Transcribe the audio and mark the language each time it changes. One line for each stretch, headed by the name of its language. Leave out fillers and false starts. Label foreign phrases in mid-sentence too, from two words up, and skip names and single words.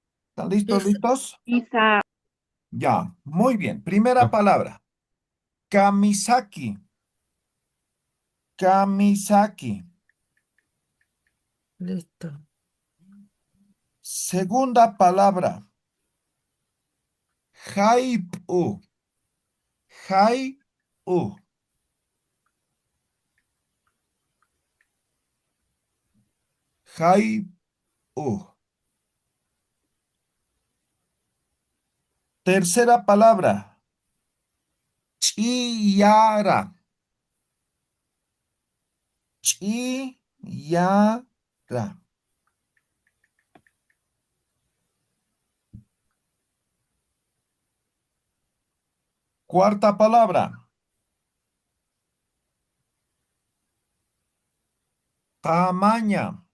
Spanish: ¿Están listos, listos? Isa. Ya, muy bien. Primera No. palabra.
Aymara: Kamisaki. Kamisaki.
Spanish: Listo. Segunda palabra. Haipu.
Aymara: Haipu. Haipu.
Spanish: Tercera palabra.
Aymara: Chiyara. Chiyara.
Spanish: Cuarta palabra. Tamaña.